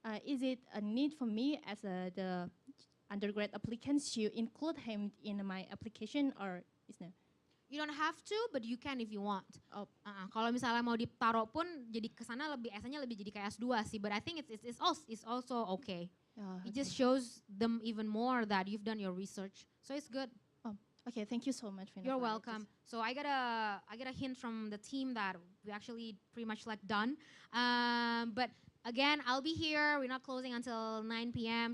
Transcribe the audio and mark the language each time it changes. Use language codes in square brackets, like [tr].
[en] Is it a need for me as the undergrad applicants to include him in my application, or is no? You don't have to, but you can if you want. [id] Kalau misalnya mau ditaruh pun, jadi kesana lebih S-nya lebih jadi kayak S2 sih. [en] But I think it's also okay. It just shows them even more that you've done your research, so it's good. Okay, thank you so much. You're welcome. So I got a hint from the team that we actually pretty much like done. But again, I'll be here. We're not closing until 9 p.m.